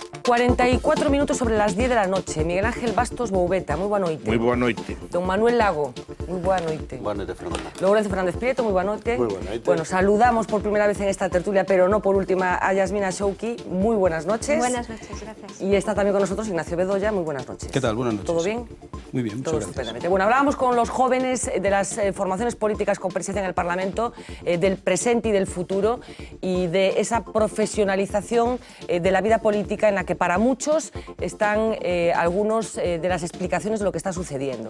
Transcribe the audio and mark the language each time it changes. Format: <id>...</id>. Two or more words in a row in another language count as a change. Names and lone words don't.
<es>44 minutos sobre las 10 de la noche.</es> <gl>Miguel Ángel Bastos Boubeta, moi boa noite. Moi boa noite. Don Manuel Lago, moi boa noite. Boa noite, Fernanda. Lorenzo Fernández Prieto, moi boa noite. Moi boa noite.</gl> <es>Bueno, saludamos por primera vez en esta tertulia, pero no por última, a Yasmina Shouki. Muy buenas noches. Buenas noches, gracias. Y está también con nosotros Ignacio Bedoya. Muy buenas noches. ¿Qué tal? Buenas noches. ¿Todo bien? Muy bien, muchas Todo gracias. estupendamente. Bueno, hablábamos con los jóvenes de las formaciones políticas con presencia en el Parlamento, del presente y del futuro, y de esa profesionalización de la vida política en la que para muchos están algunos de las explicaciones de lo que está sucediendo.</es>